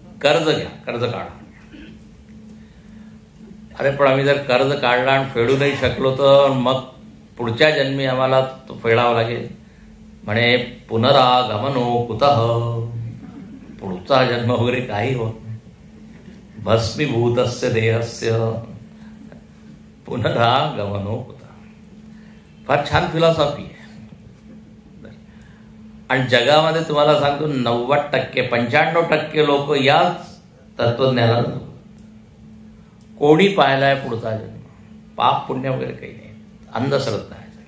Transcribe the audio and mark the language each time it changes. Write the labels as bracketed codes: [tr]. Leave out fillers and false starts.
[mr] कर्ज घ्या, कर्ज काढा. अरे पण आम्ही जर कर्ज काढला आणि फेडू नाही शकलो तर मग पुढच्या जन्मी आम्हाला तो फेडावा लागेल. म्हणे [sa] पुनरागमनो कुतः, [mr] पुढचा जन्म वगैरे काही होत नाही. [sa] भस्मीभूतस्य देहस्य पुनरागमनो कुतः. [mr] फार छान फिलॉसॉफी आहे. आणि जगामध्ये तुम्हाला सांगतो 90%, 95% लोक याच तत्वज्ञानाला. कोणी पाहिलाय पुढचा जन्म, पाप पुण्य वगैरे काही नाही, अंधश्रद्धा आहे.